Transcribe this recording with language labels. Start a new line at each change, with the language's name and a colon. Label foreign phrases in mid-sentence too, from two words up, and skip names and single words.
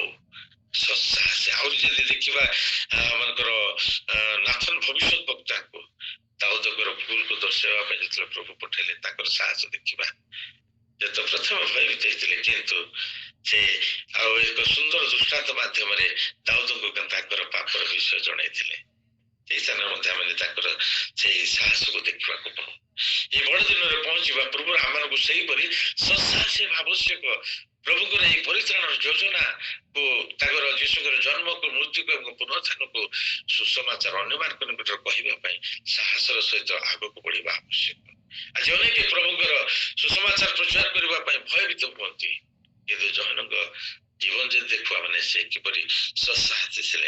Odia: ସସାହସୀ ଆହୁରି ଯଦି ଦେଖିବା ଆମଙ୍କର ନାଥନ ଭବିଷ୍ୟତ ବକ୍ତାଙ୍କୁ ଦାଉଦଙ୍କର ଭୁଲକୁ ଦର୍ଶାଇବା ପାଇଁ ଯେତେବେଳେ ପ୍ରଭୁ ପଠେଇଲେ ତାଙ୍କର ସାହସ ଦେଖିବା ଯେତେ ପ୍ରଥମ ଭୟଭୀତ ହେଇଥିଲେ କିନ୍ତୁ ସେ ଆଉ ଏକ ସୁନ୍ଦର ଦୃଷ୍ଟାନ୍ତ ମାଧ୍ୟମରେ ଦାଉଦଙ୍କୁ ତାଙ୍କର ପାପର ବିଷୟ ଜଣାଇଥିଲେ ସେଇ ସ୍ଥାନରେ ମଧ୍ୟ ଆମେ ତାଙ୍କର ସେଇ ସାହସକୁ ଦେଖିବାକୁ ପାଉ এই বড় দিନରେ ପହଞ୍ଚିବା ପୂର୍ବରୁ ଆମମାନଙ୍କୁ ସେହିପରି ସସାହସୀ ଆବଶ୍ୟକ ପ୍ରଭୁଙ୍କର ଏହି ପରିତ୍ରାଣର ଯୋଜନାକୁ ତାଙ୍କର ଯୀଶୁଙ୍କର ଜନ୍ମକୁ ମୃତ୍ୟୁକୁ ଏବଂ ପୁନରୁତ୍ଥାନକୁ ସୁସମାଚାର ଅନ୍ୟମାନଙ୍କ ନିକଟରେ କହିବା ପାଇଁ ସାହସର ସହିତ ଆଗକୁ ବଢିବା ଆବଶ୍ୟକ। ଆଜି ଅନେକ ପ୍ରଭୁଙ୍କର ସୁସମାଚାର ପ୍ରଚାର କରିବା ପାଇଁ ଭୟଭୀତ ହୁଅନ୍ତି, କିନ୍ତୁ ଜହନଙ୍କ ଜୀବନ ଯଦି ଦେଖିବା ମାନେ ସେ କିପରି ସସାହସ ଥିଲେ।